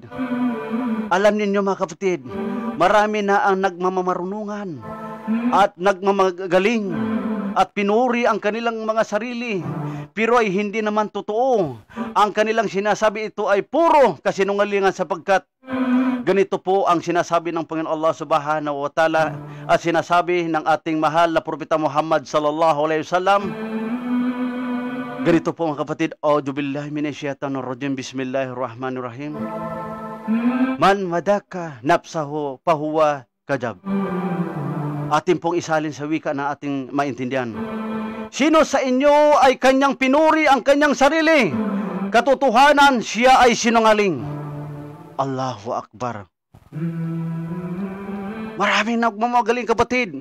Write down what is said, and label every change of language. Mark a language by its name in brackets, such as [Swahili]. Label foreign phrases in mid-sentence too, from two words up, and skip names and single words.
[Filipino] Alam ninyo, mga kapatid, marami na ang nagmamamarunungan at nagmamagaling at pinuri ang kanilang mga sarili, pero ay hindi naman totoo. Ang kanilang sinasabi, ito ay puro kasinungalingan, sapagkat ganito po ang sinasabi ng Panginoon [Arabic] الله سبحانه وتعالى [Filipino] at sinasabi ng ating mahal na Propeta Muhammad [Arabic] صلى الله عليه وسلم. [Filipino] Ganito po, mga kapatid, [Arabic] أعوذ بالله من الشيطان الرجيم، بسم الله الرحمن الرحيم. من مدح نفسه فهو كذاب. [Filipino] Atin pong isalin sa wika na ating maintindihan. Sino sa inyo ay kanyang pinuri ang kanyang sarili? Katotohanan, siya ay sinungaling. [Arabic] الله أكبر. [Filipino] Maraming nagmamagaling, kapatid.